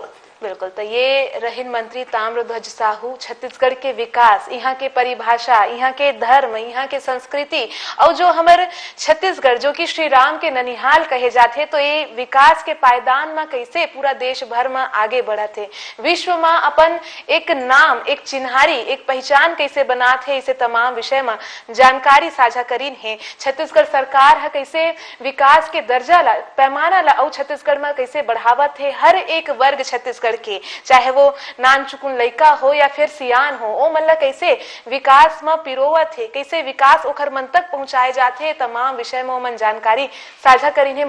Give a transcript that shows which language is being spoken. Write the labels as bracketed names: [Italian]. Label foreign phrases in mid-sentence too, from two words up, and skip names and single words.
[Chhattisgarhi] बिल्कुल, तो ये रहिन मंत्री ताम्रध्वज साहू छत्तीसगढ़ के विकास, यहाँ के परिभाषा, यहाँ के धर्म, यहाँ के संस्कृति और जो हमारे छत्तीसगढ़ जो कि श्री राम के ननिहाल कहे जाते, तो ये विकास के पायदान में कैसे पूरा देश भर में आगे बढ़त है, विश्व में अपन एक नाम, एक चिन्हारी, एक पहचान कैसे बनाते है, इसे तमाम विषय में जानकारी साझा करीन है। छत्तीसगढ़ सरकार है कैसे विकास के दर्जा ला, पैमाना ला और छत्तीसगढ़ में कैसे बढ़ावत है। हर एक वर्ग छत्तीसगढ़ के, चाहे वो नान चुकुन लइका हो या फिर सियान हो, ओ मतलब कैसे विकास में पिरोवत है, कैसे विकास ओखर मन तक पहुंचाए जाते, तमाम विषय में मन जानकारी साझा करी है।